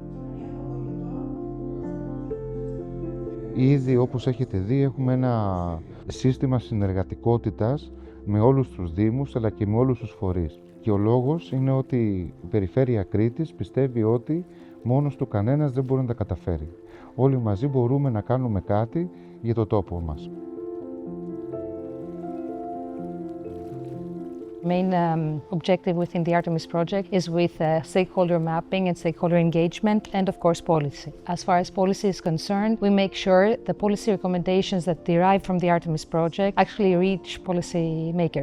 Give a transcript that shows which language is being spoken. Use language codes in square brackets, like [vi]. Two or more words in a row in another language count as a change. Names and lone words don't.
[el] Ήδη όπως έχετε δει έχουμε ένα σύστημα συνεργατικότητας με όλους τους δήμους αλλά και με όλους τους φορείς. Και ο λόγος είναι ότι η περιφέρεια Κρήτης πιστεύει ότι μόνος του κανένας δεν μπορεί να τα καταφέρει. Όλοι μαζί μπορούμε να κάνουμε κάτι για το τόπο μας. [en] Main objective within the ARTEMIS project is with stakeholder mapping and stakeholder engagement and of course policy. As far as policy is concerned, we make sure the policy recommendations that derive from the ARTEMIS project actually reach policy makers.